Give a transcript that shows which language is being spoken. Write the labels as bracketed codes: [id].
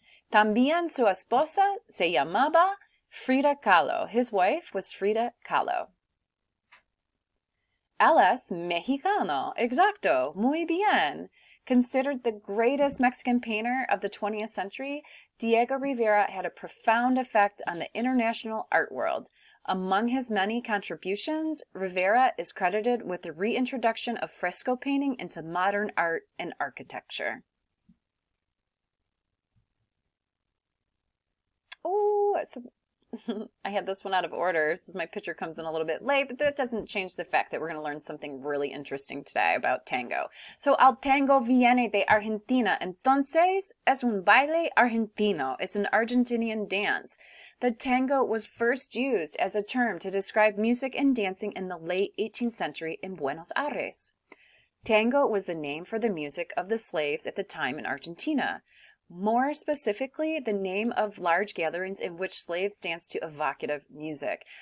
[es] También su esposa se llamaba Frida Kahlo. [en] His wife was Frida Kahlo. [es] Él es mexicano. Exacto. Muy bien. [en] Considered the greatest Mexican painter of the 20th century, Diego Rivera had a profound effect on the international art world. Among his many contributions, Rivera is credited with the reintroduction of fresco painting into modern art and architecture. Oh, so I had this one out of order. My picture comes in a little bit late, but that doesn't change the fact that we're going to learn something really interesting today about tango. [es] So, el tango viene de Argentina. Entonces, es un baile argentino. [en] It's an Argentinian dance. The tango was first used as a term to describe music and dancing in the late 18th century in Buenos Aires. Tango was the name for the music of the slaves at the time in Argentina. More specifically, the name of large gatherings in which slaves danced to evocative music.